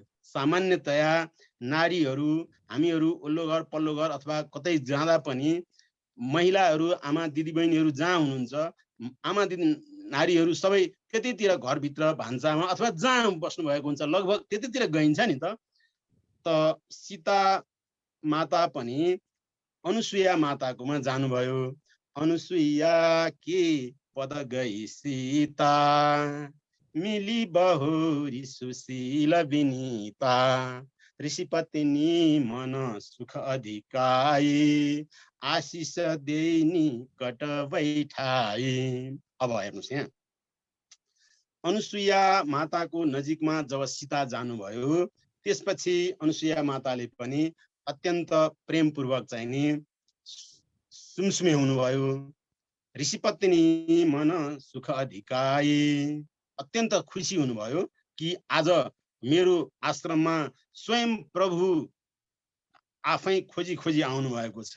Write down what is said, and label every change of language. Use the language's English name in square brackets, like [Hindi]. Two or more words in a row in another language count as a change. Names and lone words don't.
[Nepali] सामान्यतया नारीहरू हामीहरू ओल्लो घर पल्लो घर अथवा कतै जाँदा पनि महिलाहरू आमा दिदीबहिनीहरू जहाँ हुनुहुन्छ आमा दिदी नारीहरू सबै त्यतितिर घरभित्र भान्सामा अथवा जहाँ बस्नु भएको हुन्छ लगभग त्यतितिर गइन्छ नि त। त सीता माता पनि अनुसुया माताकोमा जानुभयो। [Awadhi] अनुसुया के पद गई सीता मिली बहुरी सुशील विनीता ऋषिपत्नी मन सुख अधिकाई आशिष देनी कट बैठाई। [Nepali] अब हेर्नुहोस् यहाँ अनुसुया माताको नजिकमा जब सीता जानुभयो त्यसपछि अनुसुया माताले पनि अत्यन्त प्रेमपूर्वक चाहिँ नि सुमसुमे हुनुभयो। [Awadhi] ऋषिपत्नी मन सुख अधिकाई [Nepali] अत्यन्त खुसी हुनुभयो कि आज मेरो आश्रममा स्वयं प्रभु आफै खोजी खोजी आउनु भएको छ।